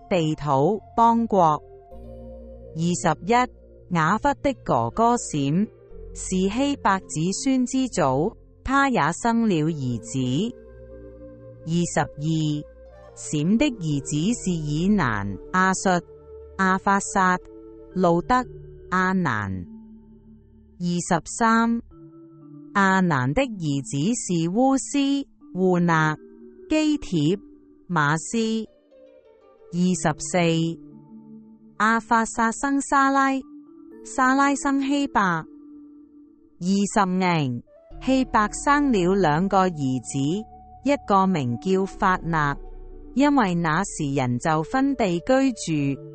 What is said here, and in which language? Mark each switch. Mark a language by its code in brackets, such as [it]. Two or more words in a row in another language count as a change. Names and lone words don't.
[zh] 地土、邦國。21雅弗的哥哥閃是希伯子孫之祖，他也生了兒子。22閃的兒子是以蘭、亞述、亞法撒、路德、亞蘭。23亞蘭的兒子是烏斯、戶勒、基帖、瑪斯。24亞法撒生沙拉，沙拉生希伯。25希伯生了兩個兒子，一個名叫法勒，因為那時人就分地居住。